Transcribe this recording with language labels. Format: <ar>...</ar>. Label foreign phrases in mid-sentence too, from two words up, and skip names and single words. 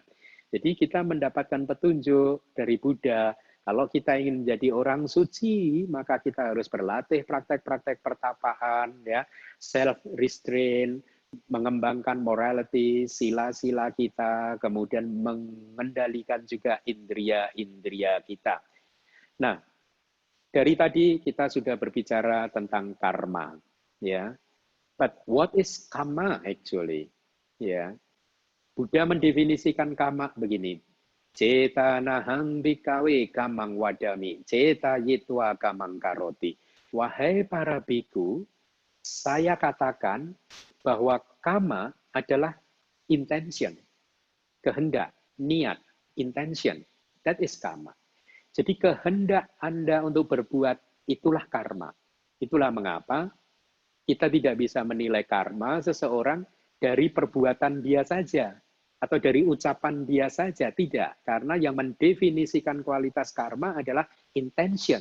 <id>Jadi kita mendapatkan petunjuk dari Buddha, kalau kita ingin menjadi orang suci, maka kita harus berlatih praktek-praktek pertapaan, ya, self-restraint, mengembangkan morality, sila-sila kita, kemudian mengendalikan juga indria-indria kita. Nah, dari tadi kita sudah berbicara tentang karma, ya.</id> <en>But what is karma actually?</en> <id>Ya, Buddha mendefinisikan karma begini.</id> <pi>Cetanahang bikawe kamang wadami, ceta yitwa kamang karoti.</pi> <id>Wahai para biku, saya katakan bahwa karma adalah intention, kehendak, niat, intention.</id> <en>That is karma.</en> <id>Jadi kehendak Anda untuk berbuat itulah karma. Itulah mengapa kita tidak bisa menilai karma seseorang dari perbuatan dia saja atau dari ucapan dia saja, tidak. Karena yang mendefinisikan kualitas karma adalah intention.</id>